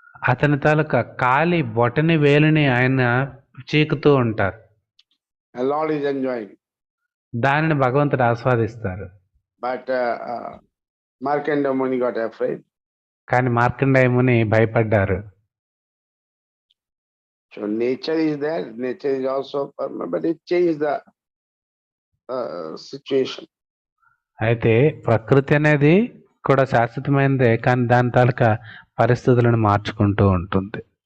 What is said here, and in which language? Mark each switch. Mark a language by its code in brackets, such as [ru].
[te] అతని తాలూకా కాలి బొటని వేలిని ఆయన చీకుతూ ఉంటారు. [en] And Lord is enjoying. [te] దానిని భగవంతుడు ఆస్వాదిస్తారు. [en] But Markandeya Muni got afraid. [te] కానీ మార్కండేయ ముని భయపడ్డారు. [en] So nature is there. Nature is also permanent, but it changed the situation. [te] అయితే ప్రకృతి అనేది కూడా శాశ్వతమైనదే, కానీ దాని తాలూకా పరిస్థితులను మార్చుకుంటూ ఉంటుంది.